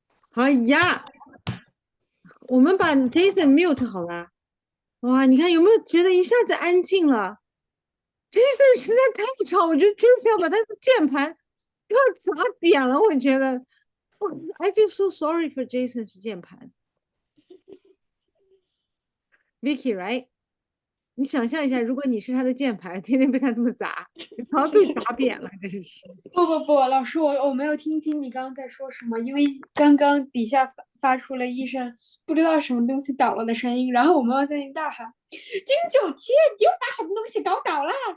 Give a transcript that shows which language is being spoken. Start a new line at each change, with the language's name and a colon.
Chinese: 好呀，我们把 Jason mute 好了。哇，你看有没有觉得一下子安静了？Jason 实在太吵，我觉得 Jason 要把他的键盘要砸扁了，我觉得。
English: I feel so sorry for Jason
Chinese: 是键盘。
English: Vicky, right?
Chinese: 你想象一下，如果你是他的键盘，天天被他这么砸，你早被砸扁了，真是。不，老师我没有听清你刚刚在说什么，因为刚刚底下发出了一声不知道什么东西倒了的声音，然后我妈妈在那大喊：金九七，你又把什么东西搞倒了？